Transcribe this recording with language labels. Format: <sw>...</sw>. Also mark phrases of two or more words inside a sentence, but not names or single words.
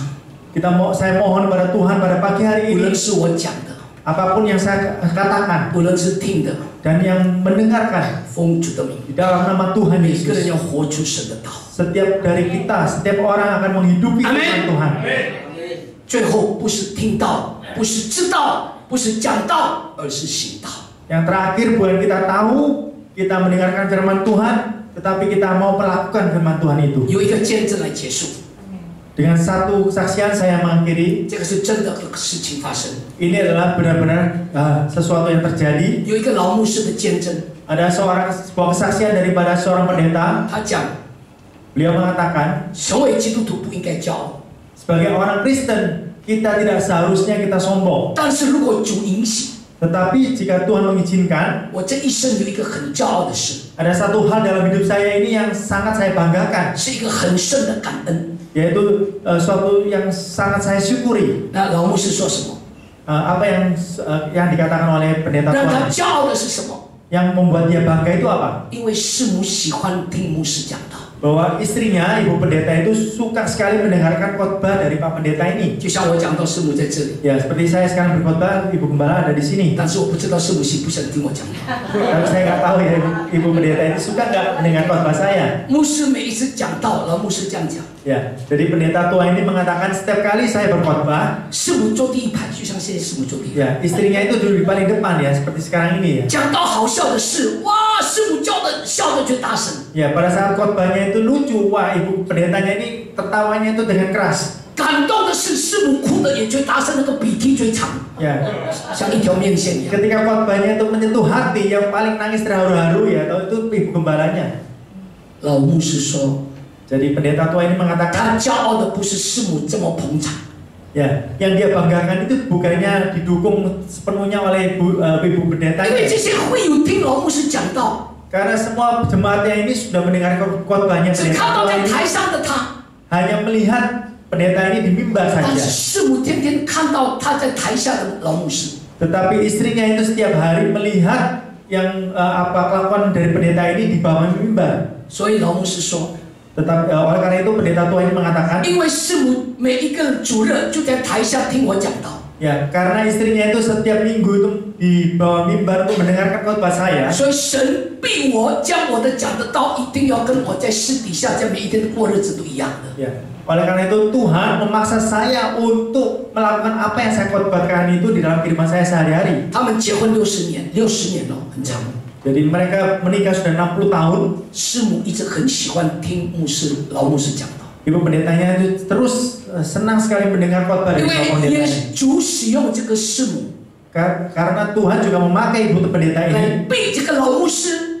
<id>Saya mohon kepada Tuhan pada pagi hari</id> <zh>无</zh> <id>ini,</id> <zh>论是我讲的，</zh> <id>apapun yang saya katakan</id> <zh>无论是听的，</zh> <id>dan yang mendengarkan</id> <zh>奉主的名，</zh> <id>di dalam nama Tuhan</id> <zh>每个人</zh> <id>Yesus.</id> <zh>要活出神的道。</zh> <id>Setiap dari kita, setiap orang akan menghidupi firman Tuhan.</id> <zh>最后不是听到，不是知道，不是讲道，而是行道。</zh> <id>Yang terakhir bukan kita tahu, kita mendengarkan firman Tuhan, tetapi kita mau melakukan firman Tuhan itu.</id> <zh>有一个见证来结束，</zh> <id>Dengan satu kesaksian saya mengakhiri,</id> <zh>这个是真的事情发生。</zh> <id>ini adalah benar-benar sesuatu yang terjadi.</id> <zh>有一个老牧师的见证，</zh> <id>Ada sebuah kesaksian daripada seorang pendeta.</id> <zh>他讲，</zh> <id>Beliau mengatakan,</id> <zh>成为基督徒不应该骄傲，</zh> <id>sebagai orang Kristen, kita tidak seharusnya kita sombong.</id> <zh>但是如果主允许，</zh> <id>Tetapi jika Tuhan mengizinkan,</id> <zh>我这一生有一个很骄傲的事，</zh> <id>ada satu hal dalam hidup saya ini yang sangat saya banggakan,</id> <zh>是一个很深的感恩。</zh> <id>yaitu suatu yang sangat saya syukuri.</id> <zh>那老牧师说什么？</zh> <id>Apa yang dikatakan oleh pendeta</id> <zh>让他</zh> <id>Tuhan?</id> <zh>骄傲的是什么？</zh> <id>Yang membuat dia bangga itu apa?</id> <zh>因为师母喜欢听牧师讲道，</zh> <id>Bahwa istrinya, ibu pendeta itu suka sekali mendengarkan khotbah dari Pak Pendeta ini.</id> <zh>就像我讲到师母在这里，</zh> <id>Ya, seperti saya sekarang berkhotbah, ibu gembala ada di sini.</id> <zh>但是我不知道师母喜不喜欢听我讲道。</zh> <id>Tapi saya nggak tahu ya, ibu pendeta itu suka nggak mendengar khotbah saya.</id> <zh>牧师每一次讲道，老牧师这样讲，</zh> <id>Ya, jadi pendeta tua ini mengatakan setiap kali saya berkhotbah,</id> <zh>师母坐第一排，就像现在师母坐第一排。</zh> <id>ya istrinya itu duduk di paling depan ya, seperti sekarang ini ya.</id> <zh>讲到好笑的事，哇，师母笑的就大声。</zh> <id>Ya, pada saat khotbahnya itu lucu, wah ibu pendetanya ini tertawanya itu dengan keras.</id> <zh>感动的是，师母哭的也最大声，那个鼻涕最长，</zh> <id>Ya,</id> <zh>像一条面线一样。</zh> <id>ketika khotbahnya itu menyentuh hati, yang paling nangis terharu-haru ya, itu ibu gembalanya.</id> <zh>老牧师说，</zh> <id>Jadi pendeta tua ini</id> <zh>他</zh> <id>mengatakan,</id> <zh>骄傲的不是师母这么捧场，</zh> <id>ya, yang dia banggakan itu bukannya didukung sepenuhnya oleh ibu pendeta</id> <zh>因为</zh> <id>ini.</id> <zh>这些会友听老牧师讲道，</zh> <id>Karena semua jemaatnya ini sudah mendengar khotbahnya</id> <zh>只</zh> <id>pendeta</id> <zh>看到</zh> <id>tua</id> <zh>在</zh> <id>ini,</id> <zh>台上的他，</zh> <id>hanya melihat pendeta ini di mimbar</id> <zh>但</zh> <id>saja.</id> <zh>是师母天天看到他在台下的老牧师。</zh> <id>Tetapi istrinya itu setiap hari melihat yang apa kelakuan dari pendeta ini di bawah mimbar.</id> <zh>所以老牧师说，</zh> <id>Tetapi oleh karena itu pendeta tua ini mengatakan,</id> <zh>因为师母每一个主日就在台下听我讲道，</zh> <id>ya karena istrinya itu setiap minggu itu di bawah mimbar untuk mendengarkan khotbah saya.</id> <zh>所以神逼我将我的讲的道一定要跟我在私底下在每一天的过日子都一样的。</zh> <id>Ya, oleh karena itu Tuhan memaksa saya untuk melakukan apa yang saya khotbahkan itu di dalam kehidupan saya sehari-hari.</id> <zh>他们结婚60年了，很长。</zh> <id>Jadi mereka menikah sudah 60 tahun.</id> <zh>师母一直很喜欢听老牧师讲道，</zh> <id>Ibu pendetanya itu terus senang sekali mendengar khotbah</id> <zh>因</zh> <id>dari</id> <zh>为</zh> <id>Bapak pendeta</id> <zh>也</zh> <id>ini.</id> <zh>主使用这个师母</zh> <id>Karena Tuhan juga memakai ibu pendeta</id> <zh>来</zh> <id>ini</id> <zh>逼这个老牧师</zh>